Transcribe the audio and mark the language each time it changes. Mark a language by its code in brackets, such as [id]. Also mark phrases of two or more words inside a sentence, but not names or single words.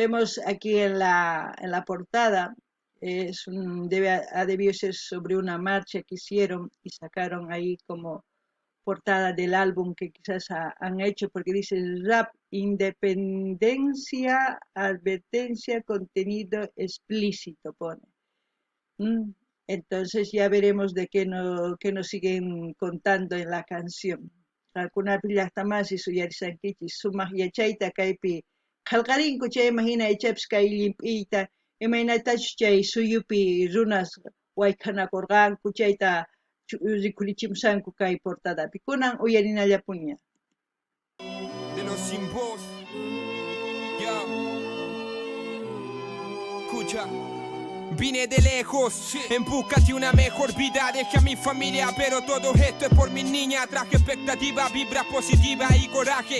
[es] Vemos aquí en la portada ha debido ser sobre una marcha que hicieron y sacaron ahí como portada del álbum que quizás han hecho, porque dice rap, independencia, advertencia, contenido explícito, pone. Mm, Entonces ya veremos de qué nos siguen contando en la canción. [qu] Algunas llaqtamansi suyarisankichis sumaq yachayta kaypi qallqarinku chay imagina ichapish kay llimp'iyta imaynatachu chay suyupi runas wayk'anakurqanku chayta rikurichimusanku kay portadapi kunan uyarinallapuña. [es] De los sin voz. Ya. Escucha. Vine de lejos, en busca de una mejor vida. Dejé a mi familia, pero todo esto es por mis niñas. Traje expectativa, vibra positiva y coraje.